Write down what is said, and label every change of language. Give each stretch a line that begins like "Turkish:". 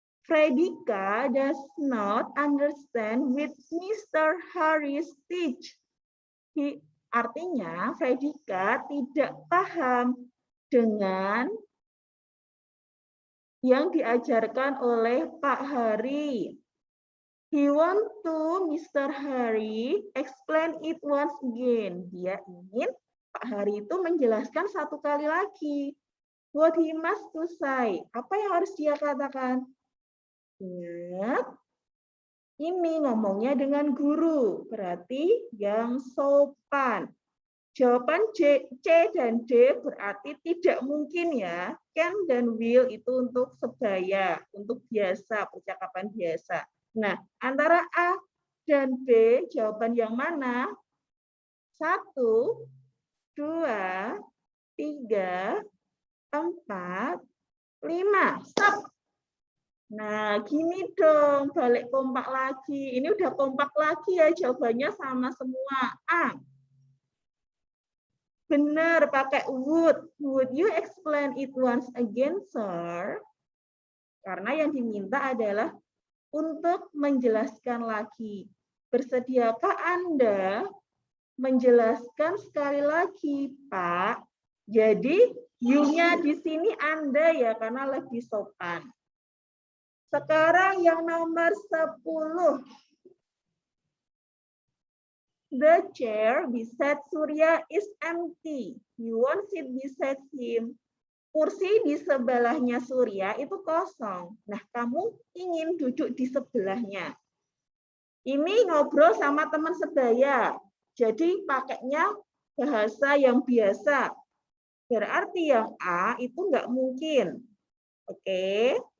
English: Fredika does not understand with Mr. Harris teach.
Indonesian: Artinya, Fredika tidak paham dengan yang diajarkan oleh Pak Hari.
English: He want to Mr. Hari explain it once again.
Indonesian: Dia ingin Pak Hari itu menjelaskan satu kali lagi.
English: What he must to say.
Indonesian: Apa yang harus dia katakan? Ingat, ini ngomongnya dengan guru. Berarti yang sopan. Jawaban C dan D berarti tidak mungkin ya. Can dan will itu untuk sebaya, untuk biasa, percakapan biasa. Nah, antara A dan B, jawaban yang mana? 1, 2, 3, 4, 5. Stop. Nah, gini dong, balik kompak lagi. Ini udah kompak lagi ya, jawabannya sama semua. A. Benar, pakai would.
English: Would you explain it once again, sir?
Indonesian: Karena yang diminta adalah untuk menjelaskan lagi. Bersediakah Anda menjelaskan sekali lagi, Pak? Jadi you-nya di sini Anda ya, karena lebih sopan. Sekarang yang nomor 10.
English: The chair beside Surya is empty. You won't sit beside him.
Indonesian: Kursi di sebelahnya Surya itu kosong. Nah, kamu ingin duduk di sebelahnya. Ini ngobrol sama teman sebaya. Jadi pakainya bahasa yang biasa. Berarti yang A itu nggak mungkin. Oke.